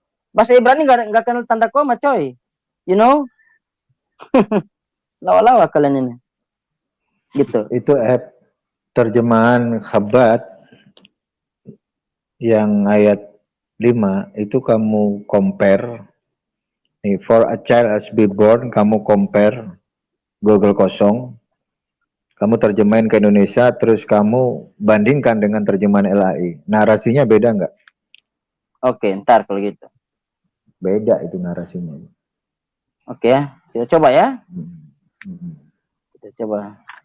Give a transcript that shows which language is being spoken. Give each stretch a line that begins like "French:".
Indonesian: Bahasa Ibrani nggak kenal tanda koma, coy.
English: You know?
Indonesian: Lawa-lawa kalian ini. Gitu. Itu terjemahan Khabat yang ayat 5 itu kamu compare. Nih,
English: for a child has been born,
Indonesian: kamu compare Google kosong. Kamu terjemahin ke Indonesia, terus kamu bandingkan dengan terjemahan LAI. Narasinya beda nggak? Oke, ntar kalau gitu. Beda itu narasinya. Oke, kita coba ya. Kita coba.